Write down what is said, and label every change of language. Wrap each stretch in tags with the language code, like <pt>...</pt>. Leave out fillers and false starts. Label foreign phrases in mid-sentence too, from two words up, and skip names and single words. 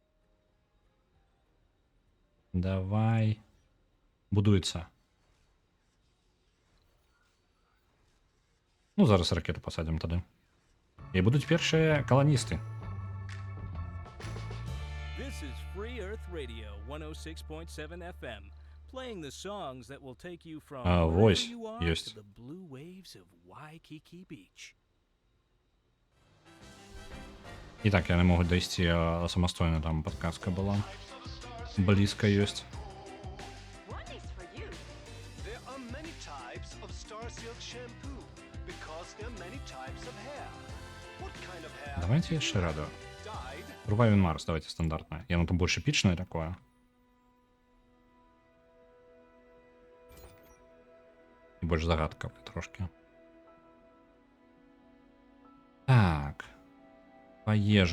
<be>Давай. Будуецца. Ну, зараз ракету пасадзім тады. І будуць першыя каланісты.</be> <en>This is Free Earth Radio 106.7 FM, playing the songs that will take you from</en> <be>вось,</be> <en>wherever you are</en> <be>ёсць.</be> <en>to the blue waves of Waikiki Beach.</en> <be>І так, яны могуць дайсці самастойна, там падказка была. Блізка ёсць.</be> <en>One is for you. There are many types of Star Silk shampoo because there are many types of hair. What kind of hair?</en> <be>Давайте яшчэ раду.</be> <en>Dyed.</en> <be>Рувавин Марс, давайте стандартное. Яно там</be> <ru>больше эпичное</ru> <be>такое. І больш загадка трошки. Так. Па ежы.</be>